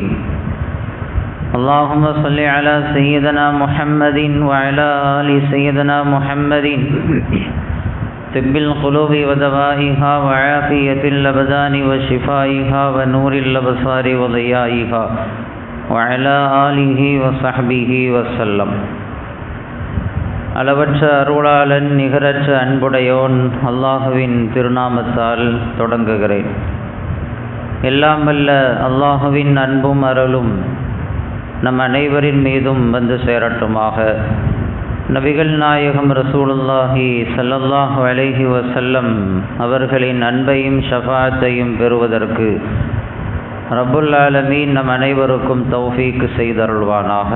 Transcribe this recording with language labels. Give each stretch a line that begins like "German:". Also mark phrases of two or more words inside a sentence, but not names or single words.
Arabic: اللهم صل على سيدنا محمد وعلى آل سيدنا محمد طب القلوب ودوائها وعافية الأبدان وشفائها ونور الأبصار وضيائها وعلى آله وصحبه وسلم.
Tamil: அளவற்ற அருளாளன் நிகரற்ற அன்புடையோன் அல்லாஹுவின் திருநாமத்தால் தொடங்குகிறேன். எல்லாம் வல்ல அல்லாஹுவின் அன்பும் அருளும் நம் அனைவரின் மீதும் வந்து சேரட்டுமாக. நபிகள் நாயகம்
Arabic: رسول الله صلى الله عليه وسلم
Tamil: அவர்களின் அன்பையும் ஷஃபாஅத்தையும் பெறுவதற்கு
Arabic: رب العالمين
Tamil: நம் அனைவருக்கும் தௌஃபீக் செய்தருள்வானாக.